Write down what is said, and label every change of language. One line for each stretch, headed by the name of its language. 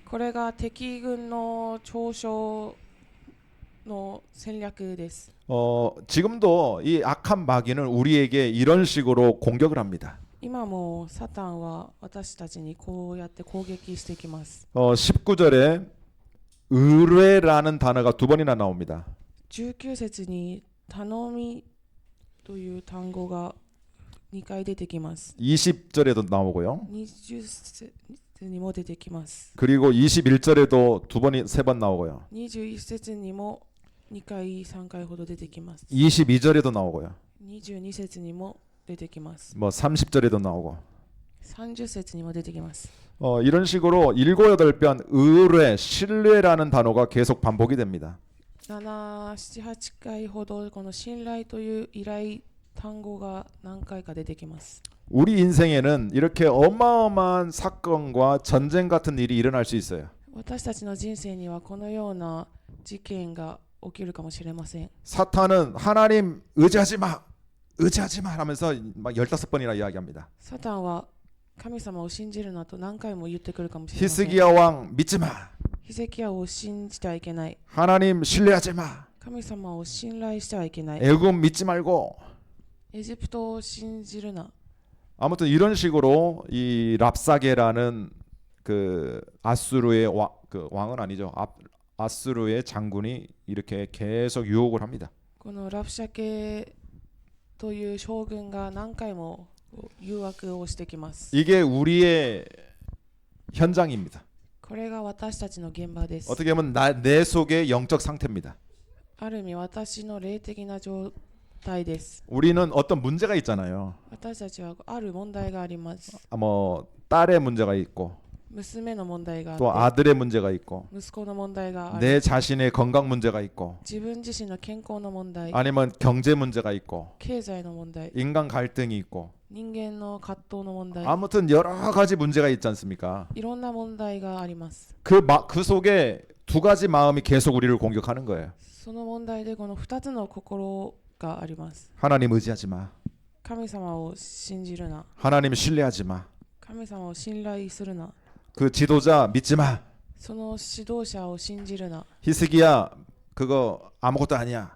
Japanese: これが敵軍の嘲笑の戦略です。
Korean: 지금도 이 악한 마귀는 우리에게 이런 식으로 공격을 합니다.
Japanese: 今もサタンは私たちにこうやって攻撃してきます。
Korean: 19절에 의뢰라는 단어가 2번이나 나옵니다.
Japanese: 19節に頼みという単語が2回出てきます。
Korean: 20절에도 나오고요.
Japanese: 20節にも出てきます。
Korean: 그리고 21절에도 3번 나오고요.
Japanese: 21節にも2回3回ほど出てきます。
Korean: 22절에도 나오고요.
Japanese: 22節にも出てきます。
Korean: 뭐 30절에도 나오고.
Japanese: 30節にも出てきます。
Korean: 이런 식으로 7, 8번 의뢰, 신뢰라는 단어가 계속 반복이 됩니다.
Japanese: 7、7、8回ほどこの信頼という依頼単語が何回か出てきます。
Korean: 우리 인생에는 이렇게 어마어마한 사건과 전쟁 같은 일이 일어날 수 있어요.
Japanese: 私たちの人生にはこのような事件が起きるかもしれません。
Korean: 사탄은 하나님 의지하지 마, 의지하지 마 하면서 막 15번이나 이야기합니다.
Japanese: サタンは神様を信じるなと何回も言ってくるかもしれません。
Korean: 히스기야 왕 믿지 마,
Japanese: ヒゼキヤを信じてはいけない。
Korean: 하나님 신뢰하지 마,
Japanese: 神様を信頼してはいけない。
Korean: 애굽 믿지 말고.
Japanese: エジプトを信じるな。
Korean: 아무튼 이런 식으로 이 랍사게라는 그 아수르의 왕은 아니죠. 아수르의 장군이 이렇게 계속 유혹을 합니다.
Japanese: このラプシャケという将軍が何回も誘惑をしてきます。
Korean: 이게 우리의 현장입니다.
Japanese: これが私たちの現場です。
Korean: 어떻게 보면 내 속의 영적 상태입니다.
Japanese: ある意味私の霊的な状態です。
Korean: 우리는 어떤 문제가 있잖아요.
Japanese: 私たちはある問題があります。
Korean: 뭐 딸의 문제가 있고
Japanese: 娘の問題があっ
Korean: 또
Japanese: て、
Korean: 아들의 문제가 있고
Japanese: 息子の問題がある。
Korean: 내 자신의 건강 문제가 있고
Japanese: 自分自身の健康の問題、
Korean: 아니면 경제 문제가 있고
Japanese: 経済の問題、
Korean: 인간 갈등이 있고
Japanese: 人間の葛藤の問題、
Korean: 아무튼 여러 가지 문제가 있지 않습니까?
Japanese: いろんな問題があります。
Korean: 그 속에 두 가지 마음이 계속 우리를 공격하는 거예요.
Japanese: その問題でこの2つの心があります。
Korean: 하나님 의지하지 마.
Japanese: 神様を信じるな。
Korean: 하나님 신뢰하지 마.
Japanese: 神様を信頼するな。
Korean: 그 지도자 믿지 마.
Japanese: その指導者を信じるな。
Korean: 히스기야 그거 아무것도 아니야.